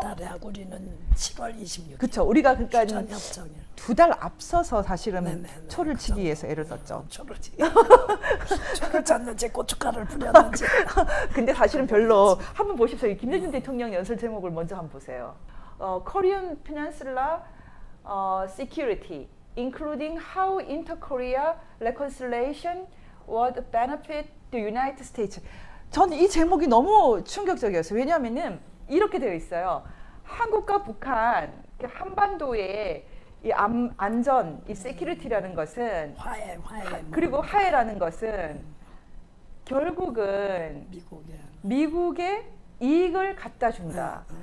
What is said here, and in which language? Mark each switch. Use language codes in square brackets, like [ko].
[ko] 9월 달에 하고 우리는 7월 26일. 그렇죠. 우리가 그러니까 전협정일. 2달 앞서서 사실은 네네네. 초를 치기 위해서 애를 썼죠. 초를 쳤는지 고춧가루를 뿌렸는지. 근데 사실은 별로 한번 보십시오. 이 김대중 대통령 연설 제목을 먼저 한번 보세요. [en] Korean Peninsula Security, including how inter-Korea reconciliation would benefit the United States. [ko] 저는 이 제목이 너무 충격적이었어요. 왜냐하면은 이렇게 되어 있어요. 한국과 북한 한반도의 이 안전, 이 세큐리티라는 것은 화해. 그리고 화해라는 것은 결국은 미국의 이익을 갖다 준다.